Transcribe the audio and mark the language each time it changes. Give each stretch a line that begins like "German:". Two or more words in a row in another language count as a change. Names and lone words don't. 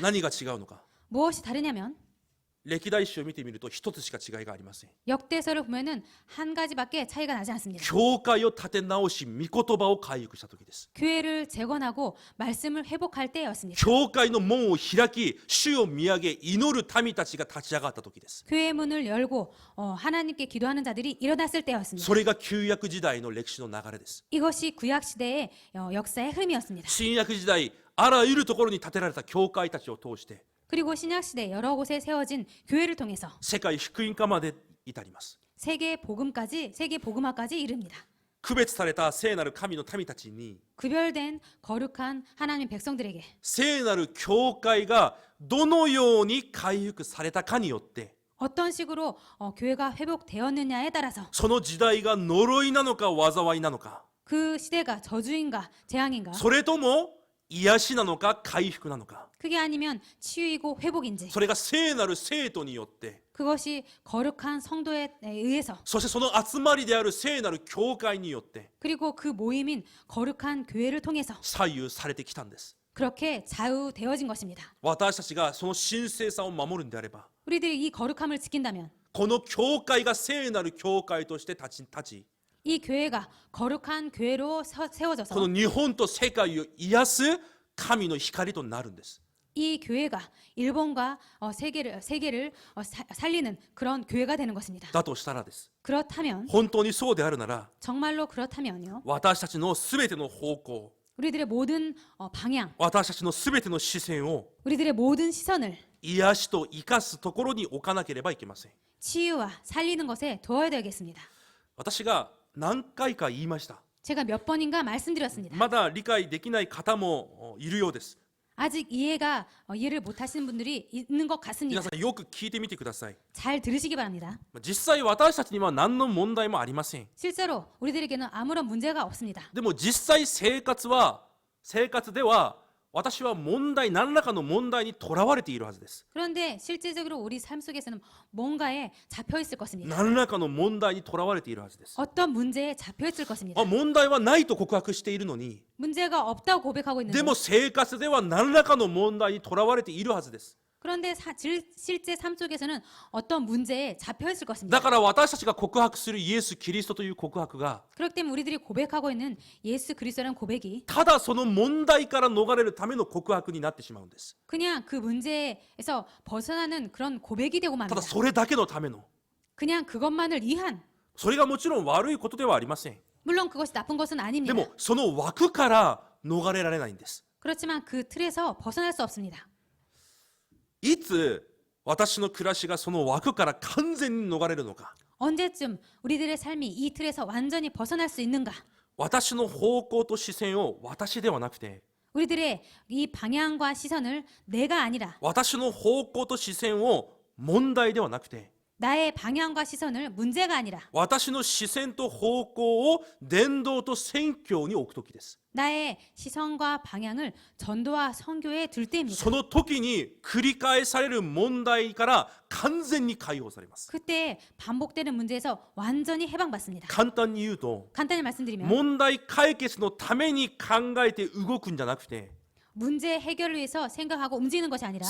Japanese: 何が違うのか。
Korean: 무엇이 다르냐면
Japanese: 歴代史を見てみると一つしか違いがありません。
Korean: 역대서를 보면은 한 가지밖에 차이가 나지 않습니다.
Japanese: 教会を立て直し御言葉を回復した時です。
Korean: 교회를 재건하고 말씀을 회복할 때였습니다.
Japanese: 教会の門を開き主を見上げ祈る民たちが立ち上がった時です。
Korean: 교회 문을 열고 하나님께 기도하는 자들이 일어났을 때였습니다.
Japanese: それが旧約時代の歴史の流れです。
Korean: 이것이 구약 시대의 역사의 흐름이었습니다.
Japanese: 新約時代あらゆるところに建てられた教会たちを通して
Korean: 그리고 신약 시대 여러 곳에 세워진 교회를 통해서
Japanese: 世界福音化まで至ります。
Korean: 세계 복음화까지 이릅니다.
Japanese: 区別された聖なる神の民たちに
Korean: 구별된 거룩한 하나님 백성들에게
Japanese: 聖なる教会がどのように回復されたかによって
Korean: 어떤 식으로 교회가 회복되었느냐에 따라서
Japanese: その時代が呪いなのか災いなのか
Korean: 그 시대가 저주인가 재앙인가
Japanese: それとも癒しなのか回復なのか
Korean: 그게 아니면 치유이고 회복인지
Japanese: それが聖なる生徒によって
Korean: 그것이 거룩한 성도에 의해서
Japanese: そしてその集まりである聖なる教会によって
Korean: 그리고 그 모임인 거룩한 교회를 통해서
Japanese: 左右されてきたんです。
Korean: 그렇게 좌우되어진 것입니다.
Japanese: 私たちがその神聖さを守るんであれば
Korean: 우리들이 이 거룩함을 지킨다면
Japanese: この教会が聖なる教会として立ち
Korean: 이 교회가 거룩한 교회로 세워져서
Japanese: この日本と世界を癒す神の光となるんです。
Korean: 이 교회가 일본과 세계를 살리는 그런 교회가 되는 것입니다.
Japanese: だとしたらです。
Korean: 그렇다면
Japanese: 本当にそうであるなら、
Korean: 정말로 그렇다면요.
Japanese: 私たちのすべての方向、
Korean: 우리들의 모든 방향,
Japanese: 私たちのすべての視線を
Korean: 우리들의 모든 시선을
Japanese: 癒しと生かすところに置かなければいけません。
Korean: 치유와 살리는 것에 두어야 되겠습니다.
Japanese: 私が何回か言いました。
Korean: 제가 몇 번인가 말씀드렸습니다.
Japanese: まだ理解できない方もいるようです。
Korean: 아직 이해를 못하시는 분들이 있는 것 같습니다.
Japanese: 皆さんよく聞いてみてください。
Korean: 잘 들으시기 바랍니다.
Japanese: 実際私たちには何の問題もありません。
Korean: 실제로 우리들에게는 아무런 문제가 없습니다.
Japanese: でも実際生活では私は何らかの問題にとらわれているはずです。
Korean: 그런데 실제적으로 우리 삶 속에서는 뭔가에 잡혀 있을 것입니다.
Japanese: 何らかの問題にとらわれているはずです。
Korean: 어떤 문제에 잡혀 있을 것입니다.
Japanese: 問題はないと告白しているのに、
Korean: 문제가 없다고 고백하고
Japanese: で
Korean: 있는데
Japanese: も生活では何らかの問題にとらわれているはずです。
Korean: 그런데 실제 삶 속에서는 어떤 문제에 잡혀 있을
Japanese: だ
Korean: 것입니다.
Japanese: から私たちが告白するイエス・キリストという告白が、
Korean: 그렇기 때문에 우리들이 고백하고 있는 예수 그리스도라는 고백이
Japanese: ただその問題から逃れるための告白になってしまうんです。
Korean: 그냥 그 문제에서 벗어나는 그런 고백이 되고
Japanese: ただ
Korean: 맙니다.
Japanese: それだけのための、
Korean: 그냥 그것만을 위한,
Japanese: それがもちろん悪いことではありません。
Korean: 물론 그것이 나쁜 것은
Japanese: で
Korean: 아닙니다.
Japanese: もその枠から逃れられないんです。
Korean: 그렇지만 그 틀에서 벗어날 수 없습니다.
Japanese: いつ私の暮らしがその枠から完全に逃れるのか。
Korean: 언제쯤 우리들의 삶이 이 틀에서 완전히 벗어날 수 있는가?
Japanese: 私の方向と視線を私ではなくて、
Korean: 우리들의 이 방향과 시선을 내가 아니라
Japanese: 私の方向と視線を問題ではなくて、
Korean: 나의 방향과 시선을 문제가 아니라
Japanese: 私の視線と方向を伝道と宣教に置くときです。
Korean: 나의 시선과 방향을 전도와 선교에 둘 때입니다.
Japanese: その時に繰り返される問題から完全に解放されます。
Korean: 그때 반복되는 문제에서 완전히 해방받습니다.
Japanese: 簡単に言うと、
Korean: 간단히 말씀드리면
Japanese: 問題解決のために考えて動くんじゃなくて、
Korean: 문제 해결을 위해서 생각하고 움직이는 것이 아니라